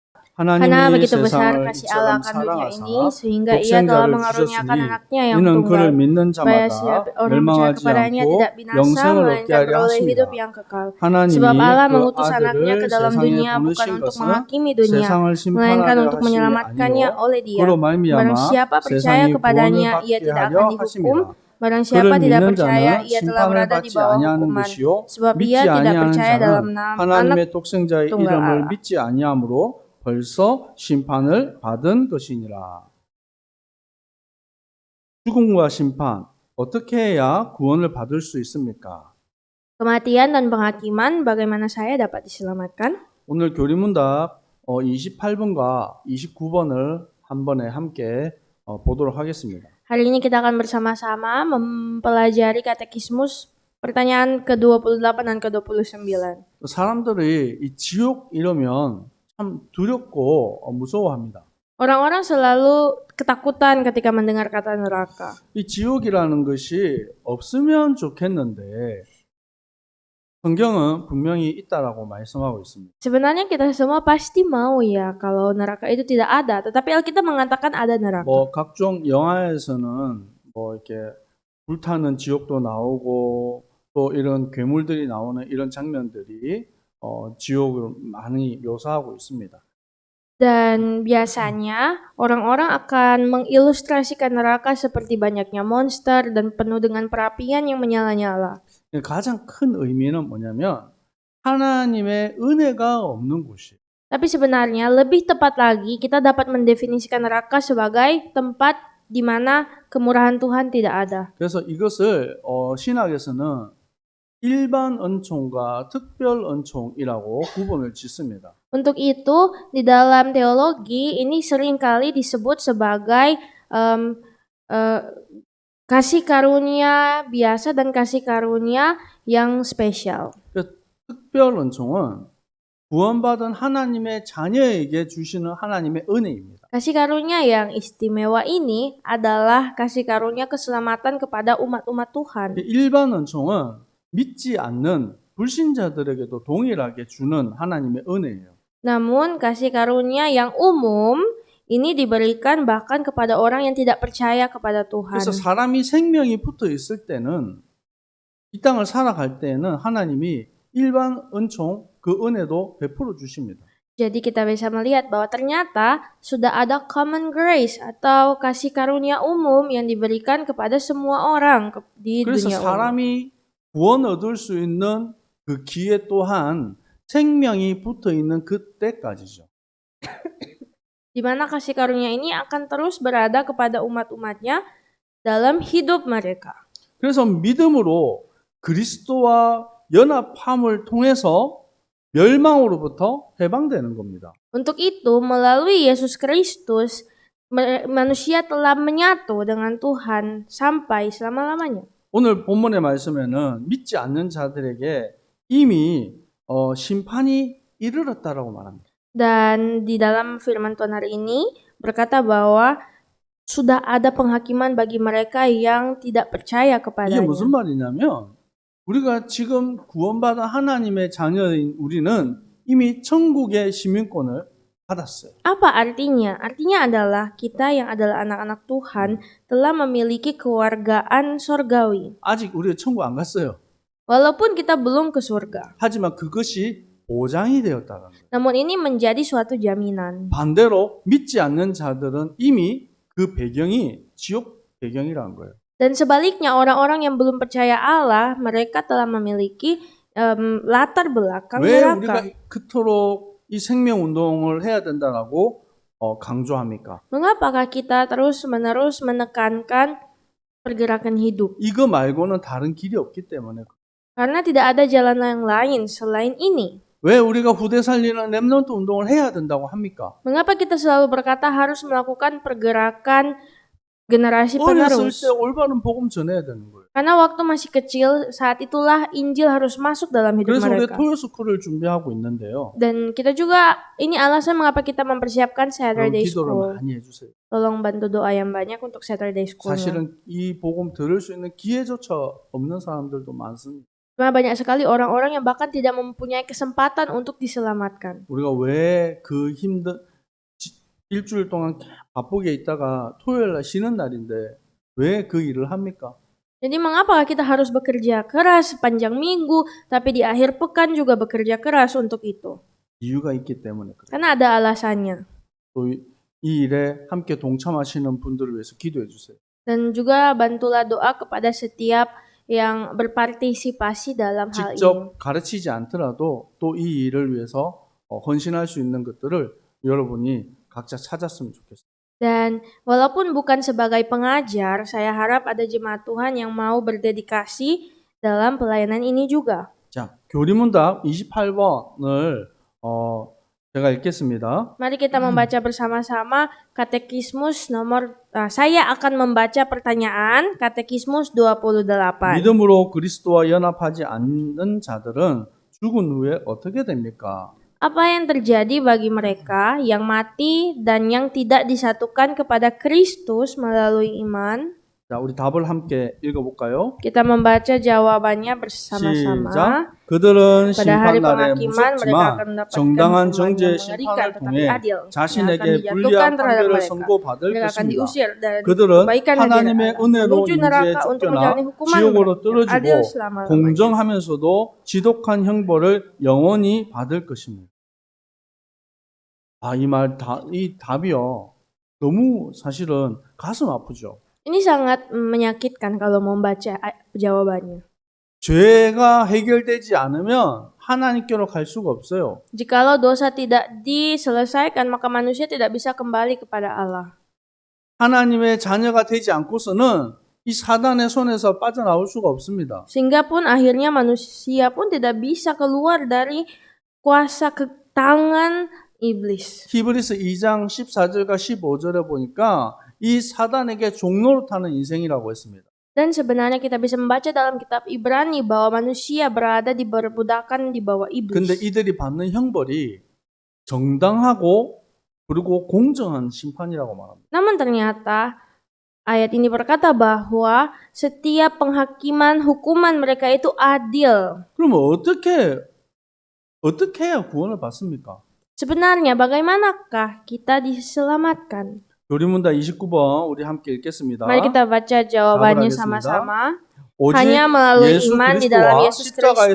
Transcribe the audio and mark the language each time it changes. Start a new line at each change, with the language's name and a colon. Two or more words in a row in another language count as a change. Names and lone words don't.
Indonesian: Karena
Korean: 하나님이
Indonesian: begitu besar
Korean: 세상을
Indonesian: kasih Allah
Korean: 이처럼
Indonesian: akan dunia ini
Korean: 사랑하사
Indonesian: sehingga Ia telah
Korean: 독생자를
Indonesian: mengaruniakan
Korean: 주셨으니
Indonesian: anaknya yang
Korean: 이는
Indonesian: tunggal
Korean: 그를 믿는
Indonesian: supaya
Korean: 자마다
Indonesian: siapa orang percaya
Korean: 멸망하지
Indonesian: kepadanya tidak
Korean: 않고
Indonesian: binasa
Korean: 영생을 얻게
Indonesian: melainkan
Korean: 하려
Indonesian: beroleh hidup
Korean: 하심이라.
Indonesian: yang kekal. Sebab
Korean: 하나님이
Indonesian: Allah
Korean: 그
Indonesian: mengutus anaknya ke
Korean: 아들을
Indonesian: dalam
Korean: 세상에
Indonesian: dunia bukan
Korean: 보내신
Indonesian: untuk
Korean: 것은
Indonesian: menghakimi dunia
Korean: 세상을
Indonesian: melainkan
Korean: 심판하려
Indonesian: untuk
Korean: 하심이
Indonesian: menyelamatkannya
Korean: 아니요
Indonesian: oleh Dia.
Korean: 그로
Indonesian: Barang
Korean: 말미암아
Indonesian: siapa percaya
Korean: 세상이 구원을
Indonesian: kepadanya ia
Korean: 받게
Indonesian: tidak akan
Korean: 하려
Indonesian: dihukum.
Korean: 하심이라.
Indonesian: Barang
Korean: 그를
Indonesian: siapa tidak
Korean: 믿는
Indonesian: percaya
Korean: 자는
Indonesian: ia telah
Korean: 심판을
Indonesian: berada di
Korean: 받지
Indonesian: bawah
Korean: 아니하는
Indonesian: hukuman
Korean: 것이요
Indonesian: sebab
Korean: 믿지
Indonesian: ia tidak
Korean: 아니하는
Indonesian: percaya dalam
Korean: 자는
Indonesian: anak
Korean: 하나님의 독생자의
Indonesian: tunggal
Korean: 이름을
Indonesian: Allah.
Korean: 믿지 아니하므로 벌써 심판을 받은 것이니라. 죽음과 심판 어떻게 해야 구원을 받을 수 있습니까?
Indonesian: Kematian dan penghakiman, bagaimana saya dapat diselamatkan?
Korean: 오늘 교리문답 28번과 29번을 한 번에 함께 보도록 하겠습니다.
Indonesian: Hari ini kita akan bersama-sama mempelajari katekismus pertanyaan ke-28 dan ke-29.
Korean: 사람들이 이 지옥 이러면 참 두렵고 무서워합니다.
Indonesian: Orang-orang selalu ketakutan ketika mendengar kata neraka.
Korean: 이 지옥이라는 것이 없으면 좋겠는데 성경은 분명히 있다라고 말씀하고 있습니다.
Indonesian: Sebenarnya kita semua pasti mau ya kalau neraka itu tidak ada, tetapi Alkitab mengatakan ada neraka.
Korean: 각종 영화에서는 이렇게 불타는 지옥도 나오고 또 이런 괴물들이 나오는 이런 장면들이 지옥을 많이 묘사하고 있습니다.
Indonesian: Dan biasanya orang-orang akan mengilustrasikan neraka seperti banyaknya monster dan penuh dengan perapian yang menyala-nyala.
Korean: 가장 큰 의미는 뭐냐면 하나님의 은혜가 없는 곳이.
Indonesian: Tapi sebenarnya lebih tepat lagi kita dapat mendefinisikan neraka sebagai tempat di mana kemurahan Tuhan tidak ada.
Korean: 그래서 이것을 신학에서는 일반 은총과 특별 은총이라고 구분을 짓습니다.
Indonesian: Untuk itu di dalam teologi ini seringkali disebut sebagai kasih karunia biasa dan kasih karunia yang spesial.
Korean: 특별 은총은 구원받은 하나님의 자녀에게 주시는 하나님의 은혜입니다.
Indonesian: Kasih karunia yang istimewa ini adalah kasih karunia keselamatan kepada umat-umat Tuhan.
Korean: 일반 은총은 믿지 않는 불신자들에게도 동일하게 주는 하나님의 은혜예요.
Indonesian: Namun kasih karunia yang umum ini diberikan bahkan kepada orang yang tidak percaya kepada Tuhan.
Korean: 그래서 사람이 생명이 붙어 있을 때는 이 땅을 살아갈 때는 하나님이 일반 은총 그 은혜도 베풀어 주십니다.
Indonesian: Jadi kita bisa melihat bahwa ternyata sudah ada
English: common grace
Indonesian: atau kasih karunia umum yang diberikan kepada semua orang di
Korean: 그래서
Indonesian: dunia umum.
Korean: 사람이 구원 얻을 수 있는 그 기회 또한 생명이 붙어 있는 그때까지죠.
Indonesian: Di mana kasih karunia ini akan terus berada kepada umat-umatnya dalam hidup mereka.
Korean: 그래서 믿음으로 그리스도와 연합함을 통해서 멸망으로부터 해방되는 겁니다.
Indonesian: Untuk itu, melalui Yesus Kristus, manusia telah menyatu dengan Tuhan sampai selama-lamanya.
Korean: 오늘 본문의 말씀에는 믿지 않는 자들에게 이미 심판이 이르렀다라고 말합니다.
Indonesian: Dan di dalam firman Tuhan hari ini berkata bahwa sudah ada penghakiman bagi mereka yang tidak percaya
Korean: 이게
Indonesian: kepadanya.
Korean: 무슨 말이냐면 우리가 지금 구원받은 하나님의 자녀인 우리는 이미 천국의 시민권을 받았어요.
Indonesian: Apa artinya? Artinya adalah kita yang adalah anak-anak Tuhan telah memiliki kewargaan sorgawi.
Korean: 아직 우리가 천국 안 갔어요.
Indonesian: Walaupun kita belum ke surga.
Korean: 하지만 그것이 보장이 되었다는 거예요.
Indonesian: Namun ini menjadi suatu jaminan.
Korean: 반대로 믿지 않는 자들은 이미 그 배경이 지옥 배경이라는 거예요.
Indonesian: Dan sebaliknya orang-orang yang belum percaya Allah, mereka telah memiliki latar belakang
Korean: 왜
Indonesian: neraka.
Korean: 우리가 그토록 이 생명 운동을 해야 된다라고 강조합니까?
Indonesian: Mengapakah kita terus-menerus menekankan pergerakan hidup?
Korean: 이거 말고는 다른 길이 없기 때문에.
Indonesian: Karena tidak ada jalan yang lain selain ini.
Korean: 왜 우리가 후대 살리는 렘넌트 운동을 해야 된다고 합니까?
Indonesian: Mengapa kita selalu berkata harus melakukan pergerakan generasi
Korean: 어렸을
Indonesian: penerus?
Korean: 때 올바른 복음 전해야 되는 거예요.
Indonesian: Karena waktu masih kecil, saat itulah Injil harus masuk dalam hidup
Korean: 그래서 우리
Indonesian: mereka.
Korean: 토요스쿨을 준비하고 있는데요.
Indonesian: Dan kita juga, ini alasan mengapa kita mempersiapkan Saturday
Korean: 기도를
Indonesian: School.
Korean: 많이 해주세요.
Indonesian: Tolong bantu doa yang banyak untuk
English: Saturday School.
Korean: 사실은 이 복음 들을 수 있는 기회조차 없는 사람들도 많습니다.
Indonesian: Karena banyak sekali orang-orang yang bahkan tidak mempunyai kesempatan untuk diselamatkan.
Korean: 우리가 왜 그 힘든 일주일 동안 바쁘게 있다가 토요일 날 쉬는 날인데 왜 그 일을 합니까?
Indonesian: Jadi mengapa kita harus bekerja keras sepanjang minggu, tapi di akhir pekan juga bekerja keras untuk itu?
Korean: 이유가 있기 때문에 그래요.
Indonesian: Karena ada alasannya.
Korean: 또 이 일에 함께 동참하시는 분들을 위해서 기도해 주세요.
Indonesian: Dan juga bantulah doa kepada setiap yang berpartisipasi dalam hal ini.
Korean: 직접 가르치지 않더라도 또 이 일을 위해서 헌신할 수 있는 것들을 여러분이 각자 찾았으면 좋겠어요.
Indonesian: Dan walaupun bukan sebagai pengajar, saya harap ada jemaat Tuhan yang mau berdedikasi dalam pelayanan ini juga.
Korean: 자, 교리문답 28번을 제가 읽겠습니다.
Indonesian: Mari kita membaca bersama-sama Katekismus nomor saya akan membaca pertanyaan Katekismus 28.
Korean: 믿음으로 그리스도와 연합하지 않는 자들은 죽은 후에 어떻게 됩니까?
Indonesian: Apa yang terjadi bagi mereka yang mati dan yang tidak disatukan kepada Kristus melalui iman?
Korean: 자, 우리 답을 함께 읽어볼까요?
Indonesian: Kita membaca jawabannya bersama-sama.
Korean: 시작. 그들은
Indonesian: Pada hari
Korean: 심판날에
Indonesian: penghakiman mereka akan
Korean: 무섭지만
Indonesian: mendapatkan
Korean: 정당한
Indonesian: hukuman
Korean: 정죄의
Indonesian: yang mengerikan
Korean: 심판을
Indonesian: tetapi
Korean: 통해
Indonesian: adil yang akan
Korean: 자신에게
Indonesian: dijatuhkan
Korean: 불리한
Indonesian: terhadap
Korean: 판결을
Indonesian: mereka.
Korean: 선고받을
Indonesian: Mereka akan
Korean: 것입니다.
Indonesian: diusir dari
Korean: 그들은
Indonesian: kebaikan hadirat
Korean: 하나님의
Indonesian: Allah,
Korean: 은혜로
Indonesian: menuju neraka
Korean: 인지에
Indonesian: untuk
Korean: 쫓겨나
Indonesian: menjalani hukuman
Korean: 지옥으로
Indonesian: mereka, adil
Korean: 떨어지고
Indonesian: selama-lamanya.
Korean: 공정하면서도 지독한 형벌을 영원히 받을 것입니다. 이 답이요. 너무 사실은 가슴 아프죠.
Indonesian: Ini sangat menyakitkan kalau membaca jawabannya.
Korean: 죄가 해결되지 않으면 하나님께로 갈 수가 없어요.
Indonesian: Jikalau dosa tidak diselesaikan, maka manusia tidak bisa kembali kepada Allah.
Korean: 하나님의 자녀가 되지 않고서는 이 사단의 손에서 빠져나올 수가 없습니다.
Indonesian: Sehingga pun akhirnya manusia pun tidak bisa keluar dari kuasa tangan iblis.
Korean: 히브리서 2장 14절과 15절에 보니까 이 사단에게 종노릇하는 인생이라고 했습니다.
Indonesian: Dan sebenarnya kita bisa membaca dalam kitab Ibrani bahwa manusia berada di perbudakan di bawah
Korean: 근데
Indonesian: iblis.
Korean: 이들이 받는 형벌이 정당하고 그리고 공정한 심판이라고 말합니다.
Indonesian: Namun ternyata ayat ini berkata bahwa setiap penghakiman hukuman mereka itu adil.
Korean: 그러면 어떻게 해야 구원을 받습니까?
Indonesian: Sebenarnya bagaimanakah kita diselamatkan?
Korean: 교리문답 29번 우리 함께 읽겠습니다.
Indonesian: Mari kita baca jawabannya
Korean: 하겠습니다.
Indonesian: sama-sama.
Korean: 오직
Indonesian: Hanya melalui
Korean: 예수
Indonesian: iman di dalam
Korean: 그리스도와
Indonesian: Yesus
Korean: 십자가에서